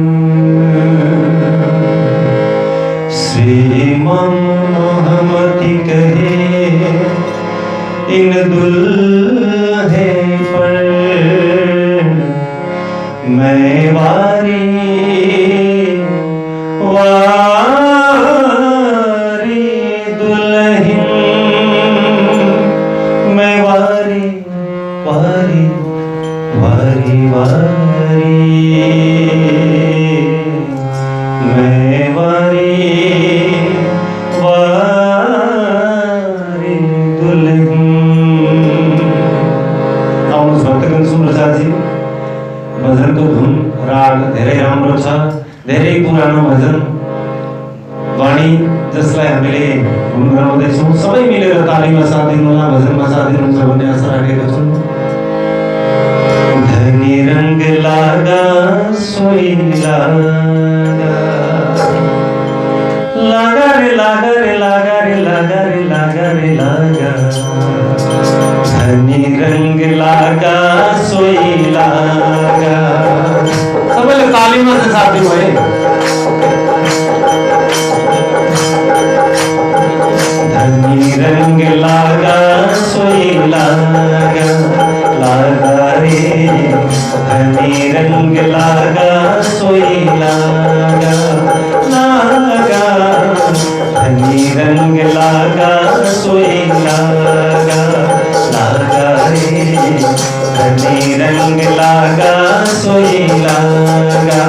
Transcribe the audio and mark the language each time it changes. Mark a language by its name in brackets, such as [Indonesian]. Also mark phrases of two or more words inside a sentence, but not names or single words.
[Hindi] श्रीमान मोहम्मदी कहे इन दुल्हे पर मैं वारी वारी दुल्हन मैं वारी वारी वारी वारी मैं वारी वारी दुल्हन। [Nepali] आउनुहोस् भक्तगण सुप्रसाद जी, भजनको धुन राग धेरै राम्रो छ, धेरै पुरानो भजन वाणी जसलाई हामीले गुनगुनाउँदैछौँ। सबै मिलेर तालीमा साथ दिनुहोला, भजनमा साथ दिनुहुन्छ भन्ने आशा राखेको छु। [Hindi] धनी रंग लागा सोई लागा लागा रे लागा रे लागा रे लागा रे लागा रे लागा धनी रंग लागा सोई लागा। [Nepali] सबैले तालीमा चाहिँ साथ दिनु है। [Hindi] धनी रंग लागा सोई लागा लागा रे धनी रंग लागा सोई लागा लागा धनी रंग लागा सोई लागा लागा रे धनी रंग लागा सोई लागा।